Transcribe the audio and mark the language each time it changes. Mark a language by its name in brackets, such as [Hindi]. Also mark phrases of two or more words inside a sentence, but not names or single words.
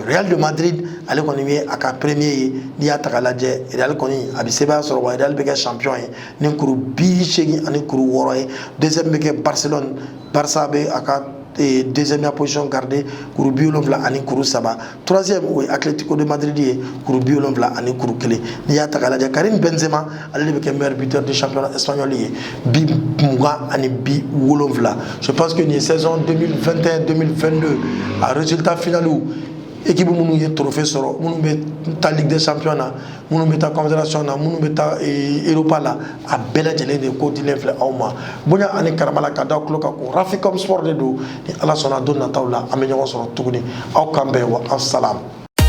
[Bambara] Real de Madrid ale kɔni ye a ka premier ye n'i y'a ta k'a lajɛ Real kɔni a bɛ sebaya sɔrɔ wa Real bɛ kɛ champion ye ni kuru 80 ani kuru 6 ye deuxième bɛ kɛ Barcelone Barça bɛ a ka [French] deuxième position gardée [Bambara] kuru bi wolonwula ani kuru saba troisième o ye Atlético de Madrid ye kuru bi wolonwula ani kuru kelen n'i y'a ta k'a lajɛ Karim Benzema ale de bɛ kɛ [French] meilleur buteur du championnat espagnol [Bambara] ye bi 20 ani bi wolonwula [French] je pense que [Bambara] nin ye saison 2021-2022 a [French] résultat final [Bambara] équipe minnu ye trophée sɔrɔ minnu bɛ taa Ligue des Champions na minnu bɛ taa Confédération na minnu bɛ taa Europa la a bɛɛ lajɛlen de ko dilen filɛ aw ma bonya ani karama la ka da tulo kan ko Raficom Sport de don ni Ala sɔnna don nataw la an bɛ ɲɔgɔn sɔrɔ tuguni aw kan bɛn wa aw salam